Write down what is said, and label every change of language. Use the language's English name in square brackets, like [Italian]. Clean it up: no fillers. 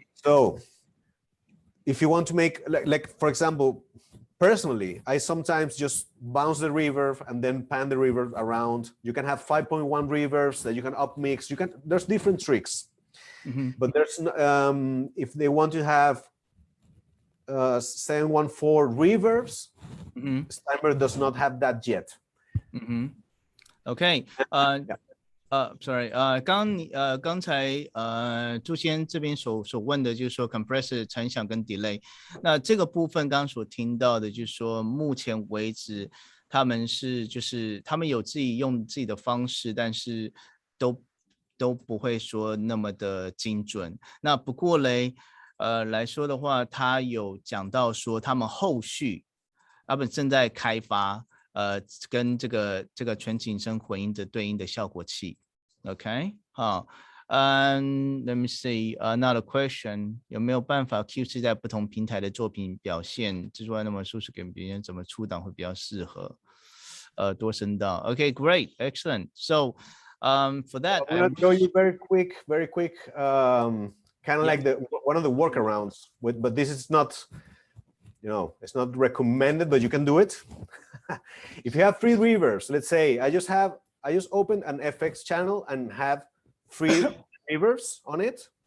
[English] So if you want to make, like for example, personally, I sometimes just bounce the reverb and then pan the reverb around. You can have 5.1 reverbs that you can upmix. There's different tricks. Mm-hmm. But there's if they want to have 714 reverbs, mm-hmm. Steinberg does not have that yet. Mm-hmm. [Chinese] OK， sorry， 刚才朱先这边所问的就是说 compressor 成响跟 delay， 那这个部分刚刚所听到的就是说目前为止他们有自己用自己的方式，但是都不会说那么的精准。那不过嘞来说的话，他有讲到说他们后续他们正在开发跟这个全景声混音的对应的效果器。 OK， 好， [English] let me see another question， [Chinese] 有没有办法 QC 在不同平台的作品表现之外，那么输出给别人怎么出档会比较适合？多声道。 [English] OK, great, excellent. So, for that, I'm going to show you very quick, kind of like one of the workarounds. But this is not, it's not recommended, but you can do it. If you have three reverbs, let's say I just opened an FX channel and have three reverbs on it.